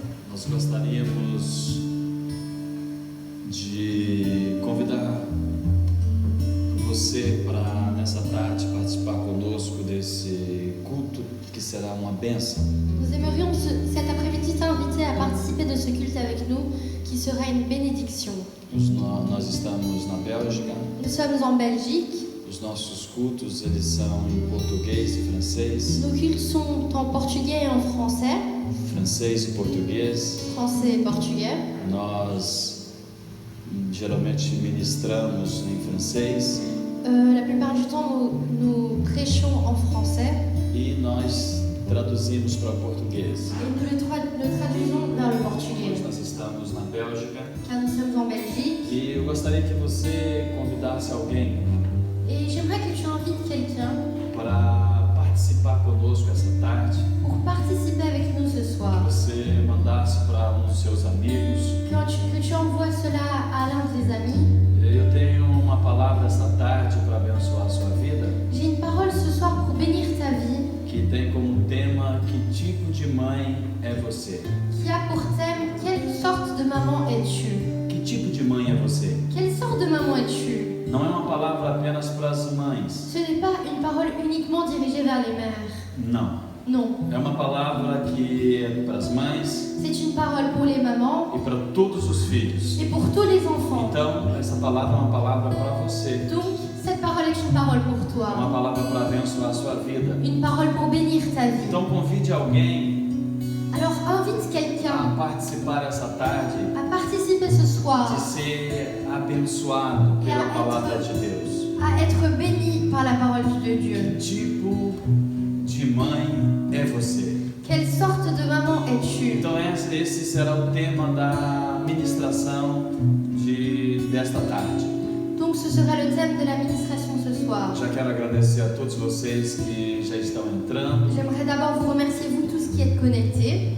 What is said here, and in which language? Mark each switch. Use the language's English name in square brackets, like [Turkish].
[Portuguese] Nós gostaríamos de convidar você para nessa tarde participar conosco desse culto que será uma bênção. [French] Nous aimerions cet après-midi t'inviter à participer de ce culte avec nous qui sera une bénédiction. [Portuguese] Nós estamos na Bélgica. [French] Nous sommes en Belgique. [Portuguese] Os nossos cultos eles são em português e francês. [French] Nos cultes sont en portugais et en français. [Portuguese] Francês e português. [French] Français et portugais. [Portuguese] Nós geralmente ministramos em francês. [French] La plupart du temps, nous prêchons en français. [Portuguese] E nós traduzimos para português. [French] Et nous le traduisons vers le portugais. [Portuguese] Nós estamos na Bélgica. [French] Car nous sommes en Belgique. [Portuguese] E eu gostaria que você convidasse alguém [French] Et j'aimerais que tu invites quelqu'un [Portuguese] para participar conosco essa tarde. [French] pour participer avec nous ce soir. [Portuguese] Que você mandasse para dos seus amigos. [French] Que tu envoies cela à l'un de tes amis. [Portuguese] Eu tenho uma palavra essa tarde para abençoar a sua vida. [French] J'ai une parole ce soir pour bénir ta vie. [Portuguese] Que tem como tema que tipo de mãe é você. [French] Qui a pour thème quelle sorte de maman es-tu? [Portuguese] Que tipo de mãe é você? [French] Quelle sorte de maman es-tu? [Portuguese] Não é uma palavra apenas para as mães. [French] Ce n'est pas une parole uniquement dirigée vers les mères. [Portuguese] Não. [French] Non. [Portuguese] É uma palavra que é para as mães. [French] C'est une parole pour les mamans. [Portuguese] E para todos os filhos. [French] Et pour tous les enfants. [Portuguese] Então, essa palavra é uma palavra para você. [French] Donc, cette parole est une parole pour toi. [Portuguese] Uma palavra para abençoar a sua vida. [French] Une parole pour bénir ta vie. [Portuguese] Então, convide alguém. [French] Alors, invite quelqu'un [Portuguese] a participar essa tarde. [French] À participer ce soir. [Portuguese] De ser abençoado pela palavra de Deus. [French] À être béni par la parole de Dieu. [Portuguese] Que tipo de mãe é você? [French] Quelle sorte de maman es-tu? [Portuguese] Então esse será o tema da ministração desta tarde. [French] Donc ce sera le thème de la ministration ce soir. [Portuguese] Já quero agradecer a todos vocês que já estão entrando. [French] J'aimerais d'abord vous remercier vous tous qui êtes connectés.